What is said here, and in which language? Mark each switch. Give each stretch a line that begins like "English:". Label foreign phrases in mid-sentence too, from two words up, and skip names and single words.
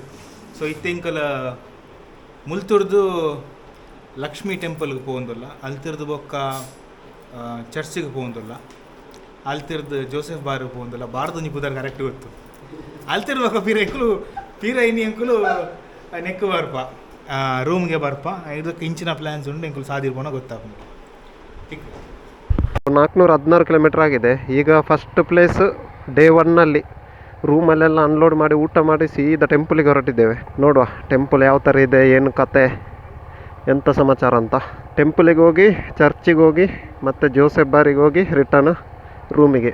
Tulu: ಸೊ ಇತ್ತೆ ಎಂಕಲ್ ಮುಲ್ತೂರ್ದು ಲಕ್ಷ್ಮೀ ಟೆಂಪಲ್ಗೆ ಪೋಂದುಲ್ಲ, ಅಲ್ತಿರ್ದು ಬೊಕ್ಕ ಚರ್ಚಿಗೆ ಪೋಂದುಲ್ಲ, ಅಲ್ತಿರ್ದು ಜೋಸೆಫ್ ಬಾರ್ ಪೋಂದುಲ್ಲ. ಬಾರ್ದು ಪುದರ್ ಕರೆಕ್ಟ್ ಗೊತ್ತು. ಅಲ್ತಿರ್ದು ಬೊಕ್ಕ ಪೀರ ಇನಿ ಎಂಕುಲು ನೆಕ್ಕು ಬರ್ಪ ರೂಮ್ಗೆ ಬರ್ಪ. ಇದಕ್ಕೆ ಇಂಚಿನ ಪ್ಲ್ಯಾನ್ಸ್ ಉಂಡು, ಎಂಕುಲು ಸಾದಿರ್ಬೋಣ ಗೊತ್ತಾಗ.
Kannada: 416 ಕಿಲೋಮೀಟ್ರ್ ಆಗಿದೆ. ಈಗ
English: first place day
Kannada: 1ನಲ್ಲಿ ರೂಮಲ್ಲೆಲ್ಲ ಅನ್ಲೋಡ್ ಮಾಡಿ ಊಟ ಮಾಡಿ ಸೀದಾ ಟೆಂಪಲಿಗೆ ಹೊರಟಿದ್ದೇವೆ. ನೋಡುವ ಟೆಂಪಲ್ ಯಾವ ಥರ ಇದೆ, ಏನು ಕತೆ, ಎಂಥ ಸಮಾಚಾರ ಅಂತ. ಟೆಂಪಲಿಗೆ ಹೋಗಿ, ಚರ್ಚಿಗೆ ಹೋಗಿ, ಮತ್ತು ಜೋಸೆಫ್ ಬಾರಿಗೆ ಹೋಗಿ ರಿಟರ್ನ್ ರೂಮಿಗೆ.